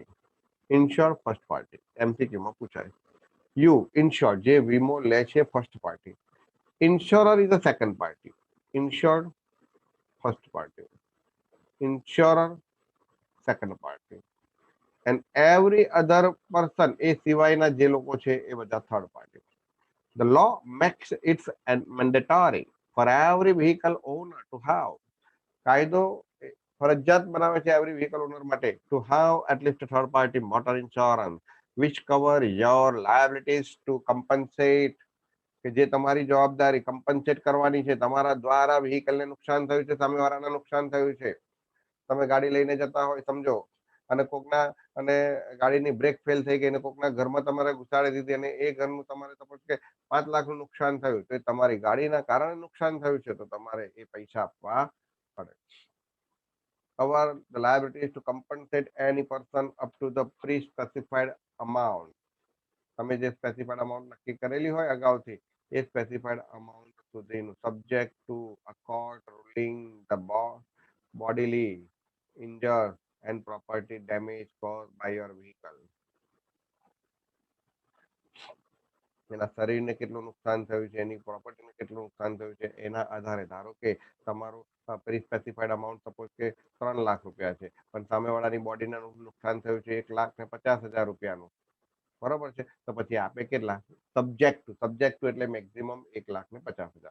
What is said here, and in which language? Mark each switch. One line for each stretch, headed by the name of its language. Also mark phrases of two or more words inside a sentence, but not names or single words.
English: insure first party
Gujarati: એમસીક્યુમાં પૂછાય.
English: you insured
Gujarati: જે વીમો લે છે
English: first party, insurer is the second party. insured first party, insurer second party, and every other person
Gujarati: એ સિવાયના જે લોકો છે એ બધા
English: third party. The law makes it mandatory for every vehicle owner to have.
Gujarati: કાયદો ફરજિયાત બનાવે છે
English: every vehicle owner માટે ટુ have at least a third party motor insurance which cover your liabilities to compensate,
Gujarati: કે જે તમારી જવાબદારી કમ્પન્સેટ કરવાની છે. તમારા દ્વારા વ્હીકલને નુકસાન થયું છે, સામેવાળાને નુકસાન થયું છે. તમે ગાડી લઈને જતા હોય, સમજો અને કોકના અને ગાડીની બ્રેક ફેલ થઈ ગઈ અને કોકના ઘરમાં તમારે ઘુસાડી દીધી અને એ ઘરનું તમારે સપોઝ કે 5 લાખનું નુકસાન થયું તો એ તમારી ગાડીના કારણે નુકસાન થયું છે તો તમારે એ પૈસા આપવા પડે.
English: cover the liabilities to compensate any person up to the pre-specified amount.
Gujarati: તમે જે
English: specified amount
Gujarati: નક્કી કરેલી હોય અગાઉથી એ
English: specified amount સુધીનું subject to a court ruling the bodily injured and property damage caused by your vehicle.
Gujarati: એના શરીરને કેટલું નુકસાન થયું છે એની પ્રોપર્ટીને કેટલું નુકસાન થયું છે એના આધારે ધારો કે તમારું
English: pre specified amount
Gujarati: સપોઝ કે 3 લાખ રૂપિયા છે પણ સામેવાળાની બોડીને નુકસાન થયું છે 1,50,000 રૂપિયાનું, બરોબર છે, તો પછી આપે કેટલા સબ્જેક્ટ એટલે મેક્સિમમ 1,50,000.